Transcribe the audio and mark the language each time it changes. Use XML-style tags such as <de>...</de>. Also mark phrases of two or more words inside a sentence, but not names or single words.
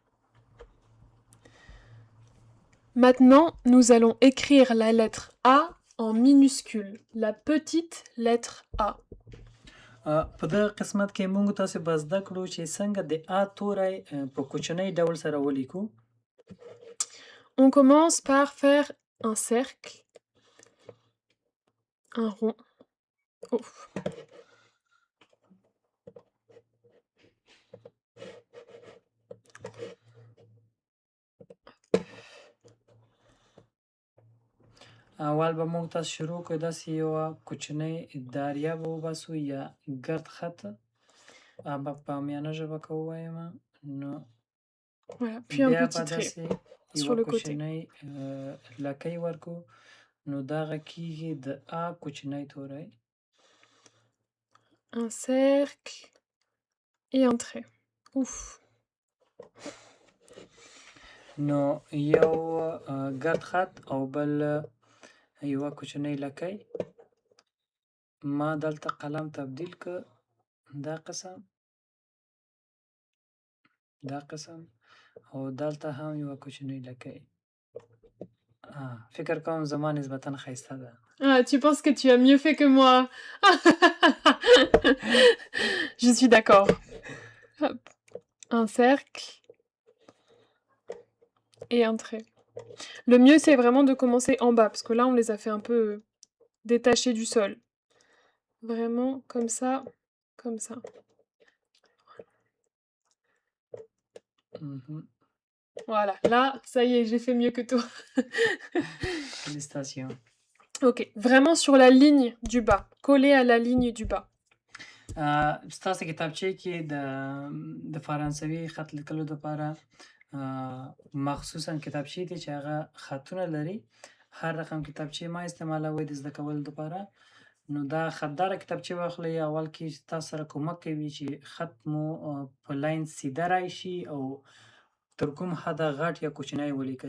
<fr>Maintenant, nous allons écrire la lettre A en minuscule, la petite lettre A.</fr> <ps>په دغه قسمت کې موږ تاسو به زده کړو چې څنګه د آ توری په کوچنی ډول سره ولیکو.</ps> <fr>On commence par faire un cercle, un rond. Oh.</fr> <ps>اول به موږ تاسو شروع کړو داسې یوه کوچنۍ دایره به وباسو یا ګرد خط به په عامیانه ژبه که ووایم نو</ps> <fr>Voilà, puis un</fr> <ps>بیا</ps> <fr>petit</fr> <ps>به</ps> <fr>trait</fr> <ps>داسې</ps> <fr>sur</fr> <ps>یوه</ps> <fr>le côté.</fr> <ps>کوچنۍ لکۍ ورکړو نو دغه کېږي د آ کوچنی توری.</ps> <fr>Un cercle et un trait. Ouf.</fr> <ps>نو یو ګرد خط او بل یوه کوچنۍ لکۍ. ما دلته قلم تبدیل که دا قسم او دلته هم یوه کوچنۍ لکۍ. فکر کوم زما نسبتا ښایسته ده.</ps> <fr>Ah, tu penses que tu as mieux fait que moi. Je suis d'accord. Hop. Un cercle et un trait. Le mieux, c'est vraiment de commencer en bas, parce que là, on les a fait un peu détachés du sol. Vraiment, comme ça, comme ça. Voilà, là, ça y est, j'ai fait mieux que toi. Félicitations. Ok, vraiment sur la ligne du bas, collé à la ligne du bas.</fr> <ps>ستاسو کتابچې کې د فرانسوي خط لیکلو لپاره مخصوصا کتابچې دي چې هغه خطونه لري. هر رقم کتابچې ما استعمالوي د زده کولو لپاره. نو دا خطداره کتابچې واخلئ. اول کې تاسو سره کومک کوي چې خط مو په لاین سیده راشي او تر کوم حده غټ یا کوچنی ولیکئ.</ps>